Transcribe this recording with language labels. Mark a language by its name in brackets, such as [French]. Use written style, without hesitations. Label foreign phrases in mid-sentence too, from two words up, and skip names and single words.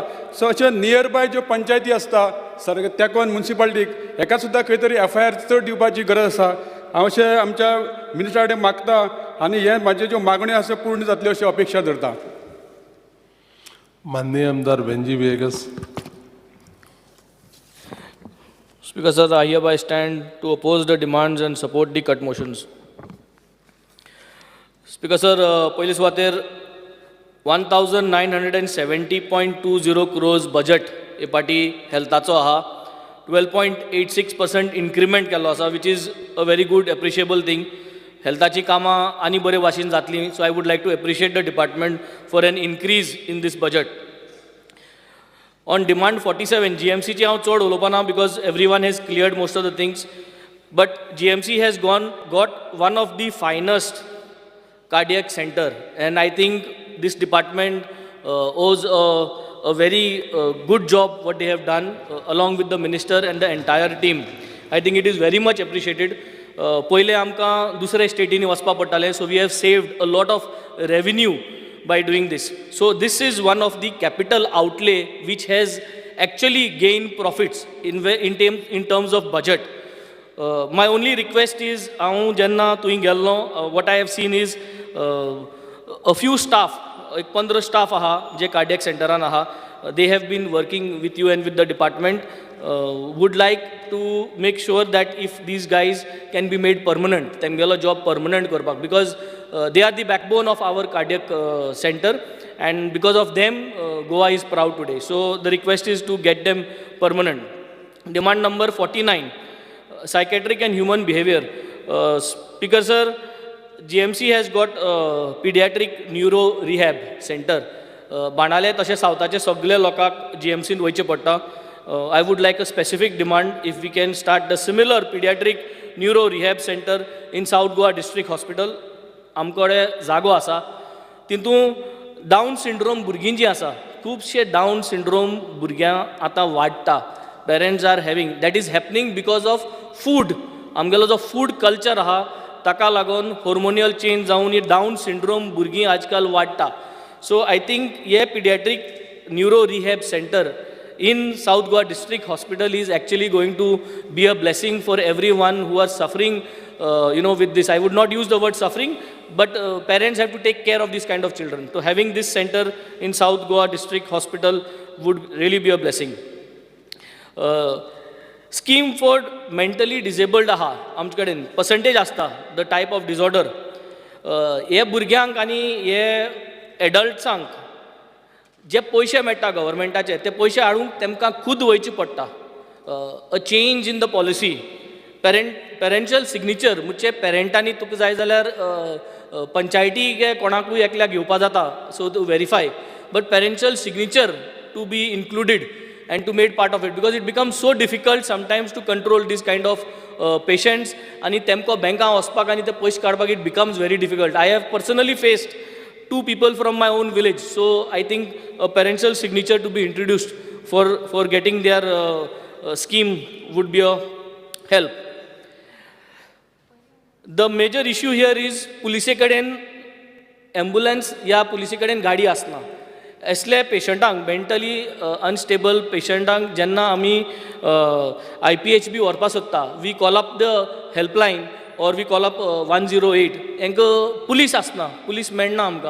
[Konkani] सो अशे [English] near by [Konkani] ज्यो पंचायती आसता सारके तेंकोन म्युन्सिपालिटीक हेका सुद्दां खंय तरी FIR चड दिवपाची गरज आसा. हांव अशें आमच्या मिनिस्टरा कडेन मागता आनी हे म्हाज्यो ज्यो मागण्यो आसा पूर्ण जातल्यो अशी अपेक्षा धरता. माननीय आमदार बेंजी विएगस. [English] Speaker sir, I hereby stand to oppose the demands and support the cut motions. Speaker sir, [Konkani] पयले सुवातेर 1970.20 [English] crores budget [Konkani] हे पाटी हेल्थाचो आहा. 12.86% increment केल्लो आसा, [English] which is a very good appreciable thing. [Konkani] हेल्थाची कामां आनी बरे भाशेन जातली. [English] So I would like to appreciate the department for an increase in this budget. On demand 47, [Konkani] GMC ची हांव चड उलोवपा ना [English] because everyone has cleared most of the things. But GMC has got one of the finest cardiac center, and I think this department owes a very good job what they have done along with the minister and the entire team. I think it is very much appreciated. [Konkani] पहिले आमकां दुसरे स्टेटीनी वचपा पडटालें, [English] so we have saved a lot of revenue by doing this. So this is one of the capital outlay which has actually gained profits in terms of budget. My only request is, [Konkani] हांव जेन्ना थंय गेल्लो, [English] what I have seen is a few staff, [Konkani] एक 15 staff आहा जे कार्डियक सेंटरान आहा. [English] They have been working with you and with the department. Would like to make sure that if these guys can be made permanent, [Konkani] तेमगेलो job permanent करपाक, [English] because they are the backbone of our cardiac center, and because of them Goa is proud today. So the request is to get them permanent. Demand number 49, psychiatric and human behavior. Speaker sir, GMC has got pediatric neuro rehab center. [Konkani] बाणाले तशें सावथाचे सगळे लोकांक GMCन वयचें पडटा. [English] I would like a specific demand if we can start the similar pediatric neuro rehab center in South Goa District Hospital. [Konkani] आमकडे जागो आसा, तितून डावन सिंड्रोम भुरगीं जीं आसा, खुबशे डावन सिंड्रोम भुरग्यां आतां वाडटा. [English] parents are having, that is happening because of food. [Konkani] आमगेलो जो [English] food culture [Konkani] आहा ताका लागून [English] hormonal change [Konkani] जावन ही डावन सिंड्रोम भुरगीं आजकाल वाडटा. [English] So I think ये pediatric neuro rehab center in South Goa District Hospital is actually going to be a blessing for everyone who are suffering, with this. I would not use the word suffering, but parents have to take care of this kind of children. So having this center in South Goa District Hospital would really be a blessing. Scheme for mentally disabled [Konkani] आहा आमचे कडेन [English] percentage आसता the type of disorder. [Konkani] हे भुरग्यांक आनी हे एडल्ट्सांक जे पयशे मेळटा गव्हर्मेंटाचे, ते पयशे हाडूंक तेमकां खूद वयची पडटा. [English] a change in the policy. parential signature [Konkani] म्हणजे पेरंटांनी तुका जाय जाल्यार पंचायती गे कोणाकूय एकल्याक घेवपा जाता, [English] so to verify, but parential signature to be included and to made part of it, because it becomes so difficult sometimes to control this kind of patients, [Konkani] आणि तेमको बँकां वचपाक आनी ते पयशे काडपाक [English] it becomes very difficult. I have personally faced 2 people from my own village, so I think a parental signature to be introduced for getting their scheme would be a help. The major issue here is [Konkani] पुलिसे कडेन ambulance या पुलिसे कडेन गाडी आसना. असले पेशंटांक, [English] mentally unstable [Konkani] पेशंटांक जेन्ना आमी IPHB व्हरपा सोदता, [English] we call up the helpline or we call up 108, [Konkani] हांकां पुलीस आसना, पुलीस मेळना आमकां.